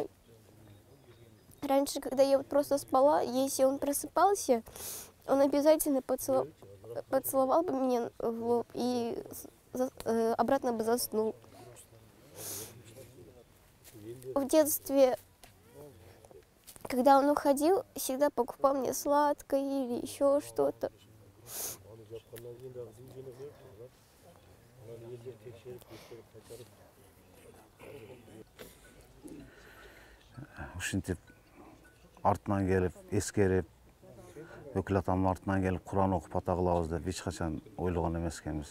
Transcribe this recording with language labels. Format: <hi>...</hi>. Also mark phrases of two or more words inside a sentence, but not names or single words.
<ru>Раньше, когда я вот просто спала, если он просыпался, он обязательно поцеловал бы меня в лоб и обратно бы заснул. В детстве, когда он уходил, всегда покупал мне сладкое или еще что-то.</ru> <ky>Ушинтип артынан келип, эскерип, өкүл атамдын артынан келип Куран окуп ата кылабыз деп эч качан ойлогон эмес экенбиз.</ky>